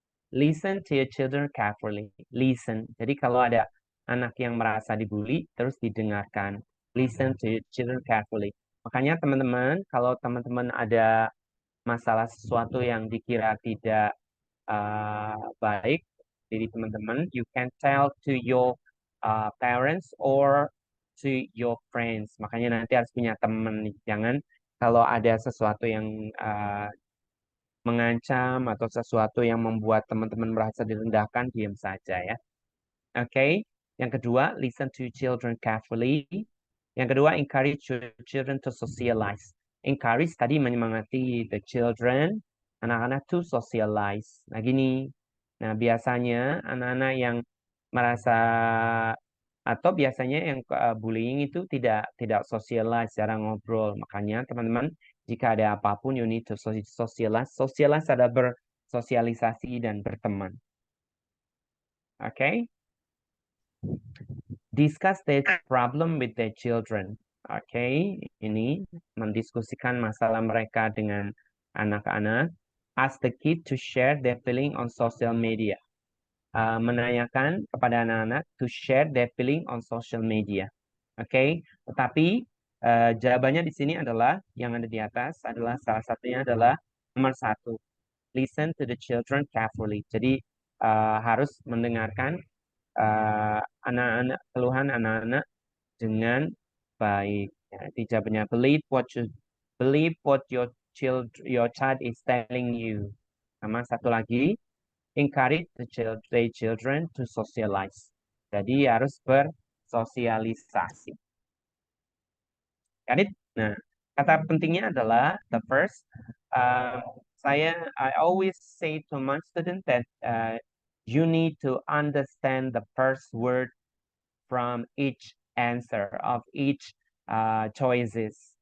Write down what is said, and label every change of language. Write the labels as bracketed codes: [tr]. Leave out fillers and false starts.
[en] Listen to your children carefully. Listen. [id] Jadi kalau ada anak yang merasa dibully, terus didengarkan. [en] Listen to your children carefully. [id] Makanya teman-teman, kalau teman-teman ada masalah sesuatu yang dikira tidak baik dari teman-teman, [en] you can tell to your parents or to your friends. [id] Makanya nanti harus punya teman. Jangan kalau ada sesuatu yang mengancam atau sesuatu yang membuat teman-teman merasa direndahkan, diam saja ya. Oke. Yang kedua, [en] listen to children carefully. [id] Yang kedua, [en] encourage your children to socialize. Encourage [id] tadi menyemangati [en] the children, [id] anak-anak [en] to socialize. [id] Nah gini, nah biasanya anak-anak yang merasa atau biasanya yang bullying itu tidak socialize, jarang ngobrol. Makanya teman-teman, jika ada apapun, [en] you need to socialize. [id] Socialize adalah bersosialisasi dan berteman. Oke. [en] Discuss their problem with their children. [id] Oke, ini mendiskusikan masalah mereka dengan anak-anak. [en] Ask the kid to share their feeling on social media. [id] Menanyakan kepada anak-anak [en] to share their feeling on social media. [id] Oke, tetapi jawabannya di sini adalah yang ada di atas adalah salah satunya adalah nomor 1. [en] Listen to the children carefully. [id] Jadi harus mendengarkan anak-anak keluhan anak-anak dengan baik. Ya, jawabannya [en] believe what your child is telling you. [id] Sama satu lagi, [en] encourage the children to socialize. [id] Jadi harus bersosialisasi. [en] Got it? [id] Nah, kata pentingnya adalah [en] the first. I always say to my student that you need to understand the first word from each answer of each choices.